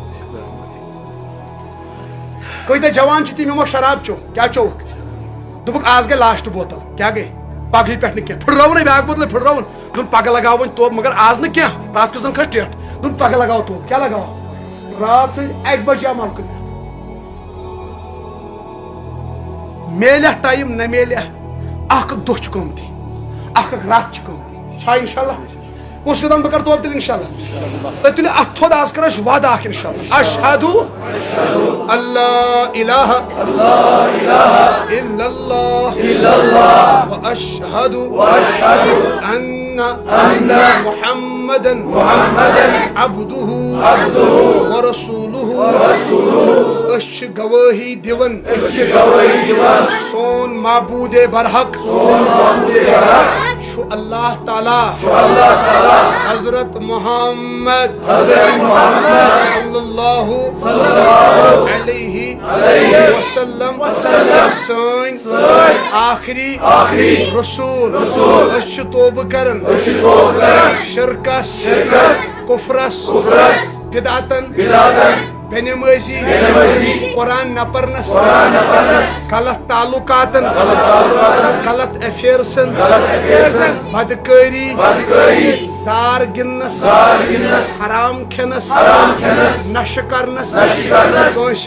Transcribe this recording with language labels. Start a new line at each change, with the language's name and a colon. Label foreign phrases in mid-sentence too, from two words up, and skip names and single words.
Kashmiri: کۭتیاہ جوان چھِ تِم یِمو شراب چوٚو کیٛاہ چوٚوُکھ دوٚپُکھ آز گٔے
English: last bottle
Kashmiri: کیٛاہ گٔے پگہٕے پٮ۪ٹھ نہٕ کینٛہہ پھٕٹراوُن بیاکھ بوتلے پھٕٹراوُن دوٚپُن پگہہ لگاو وۄنۍ توبہٕ مگر آز نہٕ کینٛہہ رات کیُتھ زن کھٔژ ٹیٹھ دوٚپُن پگہہ لگاو توبہٕ کیٛاہ لگاو رات سٕنٛز 1 بجے آو ملکُن میلیا ٹایم نہ میلیا اکھ دۄہ چھُ قۭمتی اکھ رات چھِ قۭمتی چھا انشاءاللہ کُس قدم بہٕ کرٕ توبہٕ تیٚلہِ انشاءاللہ تُہۍ تُلِو اتھ تھوٚد آز کرو أسۍ وعدٕ اکھ انشاءاللہ
Arabic: اشہدُ اللہ الہ الا اللہ واشہدُ ان محمدًا عبدہ ورسولہ
Kashmiri: أسۍ چھِ گوٲہی دِوان سون معبوٗدِ برحق چھُ اللہ تعالیٰ حضرت محمد
Arabic: صلی اللہ علیہ
Kashmiri: وسلم سٲنۍ آخری رسول أسۍ چھِ توبہٕ کران شرکس کفرس بدعتن بے نمازی قرآن نہ پرنس غلط تعلقاتن غلط افیئرسن بدکاری زار گنس حرام کھینس نشہ کرنس کٲنٛسہِ